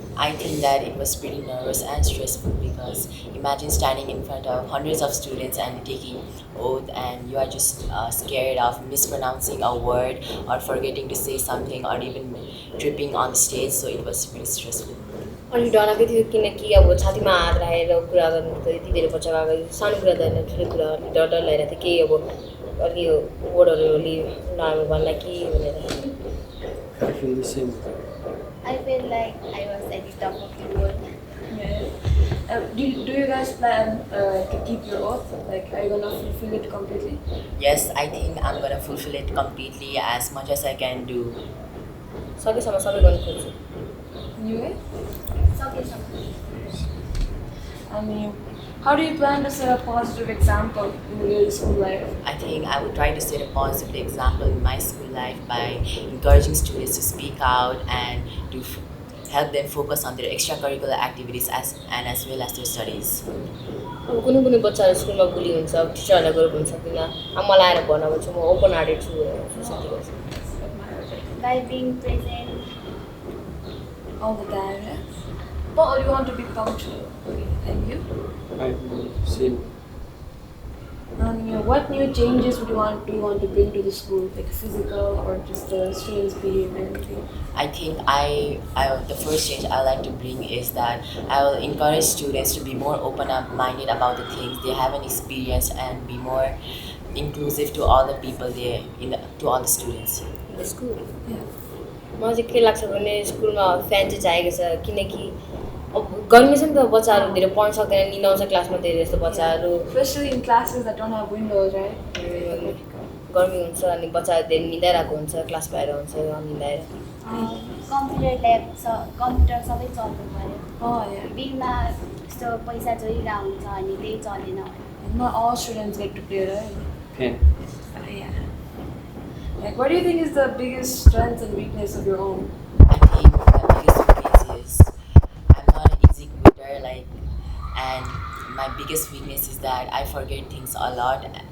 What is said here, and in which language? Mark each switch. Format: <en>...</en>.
<en>I think that it was pretty nervous and stressful because imagine standing in front of hundreds of students and taking oath and you are just scared of mispronouncing a word or forgetting to say something or even tripping on the stage, so it was pretty stressful.</en> <ne>अनि डर लागेको थियो किनकि अब छातीमा हात राखेर कुरा गर्नु त यति धेरै पछि गएको सानो कुरा त होइन ठुलो कुरा अनि डर डर लागिरहेको थियो केही अब अलि वर्डहरू अलि नराम्रो भन्ला कि भनेर</ne> <en>I feel the same. I felt like I was at the top of the world. Yeah. Do you guys plan to keep your oath? Like, are you gonna fulfill it completely? Yes, I think I'm gonna fulfill it completely as much as I can do.</en> <ne>सकेसम्म सबै गर्नु खोज्छु</ne> <en>And you guys?</en> <ne>सकेसम्म.</ne> <en>I mean, how do you plan to set a positive example in your school life? I think I would try to set a positive example in my school life by encouraging students to speak out and to help them focus on their extracurricular activities as well as their studies.</en> <ne>अब कुनै बच्चाहरू स्कुलमा बुली हुन्छ अब टिचरहरूलाई गएर भन्न सक्दिनँ अब मलाई आएर भन्न भन्छु म ओपन हार्टेड छु भनेर सोच्छु त्यति गर्छु</ne> <en>By being present. All the time, yeah? But you want to be punctual. Okay, and you? I feel the same. What new changes do you want to bring to the school, like physical or just the students' behavior and everything? I think the first change I like to bring is that I will encourage students to be more open-minded about the things they haven't experienced and be more inclusive to all the people there, to all the students.</en> <ne>School</ne> <en>Yeah.</en> <ne>मलाई चाहिँ के लाग्छ भने स्कुलमा fan चाहिँ चाहिएको छ किनकि अब गर्मी छ नि त बच्चाहरू धेरै पढ्न सक्दैन निदाउँछ क्लासमा धेरै जस्तो बच्चाहरू</ne> <en>Especially in classes that don't have windows, right?</en> <ne>गर्मी हुन्छ अनि बच्चाहरू धेरै निदाइरहेको हुन्छ क्लास बाहिर हुन्छ निदाएर कम्प्युटर ल्याब कम्प्युटर सबै चल्नु पऱ्यो.</ne> <en>Oh yeah.</en> <ne>बिलमा यस्तो पैसा जोडिरहेको हुन्छ अनि त्यही चलेन भने.</ne> <en>Not all students get to play, right? Pen. Yeah. Like, what do you think is the biggest strength and weakness of your own? I think my biggest weakness is I'm not an easy quitter, and my biggest weakness is that I forget things a lot.</en>